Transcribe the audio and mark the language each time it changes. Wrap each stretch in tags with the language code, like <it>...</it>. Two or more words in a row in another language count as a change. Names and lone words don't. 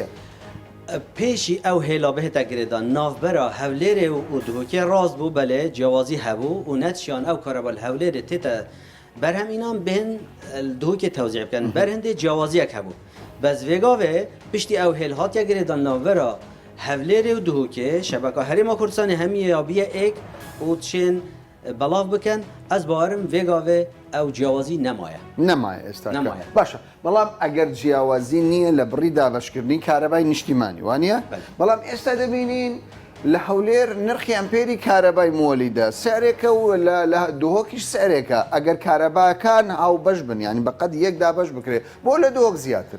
<ku>پێشی ئەو هێلا بهێتە گرێدا ناوبەرە هەولێرێ و دووکێ ڕاست بوو بەلێ جیاوازی هەبوو و نەتشیان ئەو کارەبە هەولێرە تێتە بەرهەمینان بهێن دووکێ تەوزیع بکەن بەرهەندێ جیاوازیەک هەبوو بەس vêgavê piştî ew hêlhatiya girêda navbera hevlêrê û duhokê şebeka Herêma Kurdistanê hemî yabiye ek û tişên belav bikin ez bawerim vêgavê ew ciyawazî nemaye</ku> <ckb>نەمایە ئێستا باشە بەڵام ئەگەر جیاوازی نییە لە بڕی دابەشکردنی کارەبای نیشتیمانی وانە بەڵام ئێستا دەبینین لە هەولێر نرخی ئەمپێری کارەبای مۆلیدا سعرێکە و لە دهۆکیش سعرێکە ئەگەر کارەباکان هاو بەش بن ینی بەقەد یەک دابەش بکرێت بۆ لە دهۆک زیاترە</ckb>